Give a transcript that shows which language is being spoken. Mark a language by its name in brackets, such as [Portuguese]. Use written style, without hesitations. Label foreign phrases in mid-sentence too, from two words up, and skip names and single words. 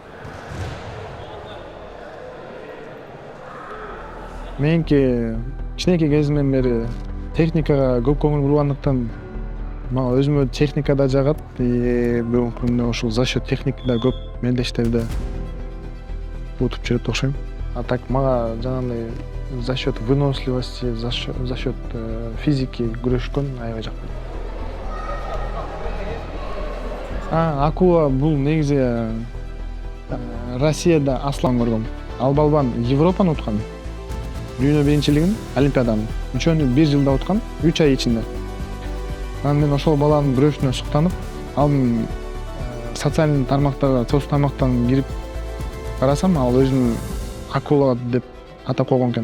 [Kyrgyz] Меники кичинекей кезимден бери техникага көп көңүл бургандыктан мага өзүмө техника да жагат. Бүгүнкү күндө ушул [Russian] за счет [Kyrgyz] техникада көп мелдештерди утуп жүрөт окшойм. А так мага жанагындай [Russian] за счет выносливости, за счет физики [Kyrgyz] күрөшкөн аябай жакат. Акула бул негизи Россияда Аслан көргөм. Ал балбан Европаны уткан. Дүйнө биринчилигин, Олимпиаданын. Үчөөнү бир жылда уткан, 3 ай ичинде. Анан мен ошол баланын күрөшүнө суктанып, анын социалдык тармактарга, соц тармактан кирип карасам, ал өзүн акула деп атап койгон экен.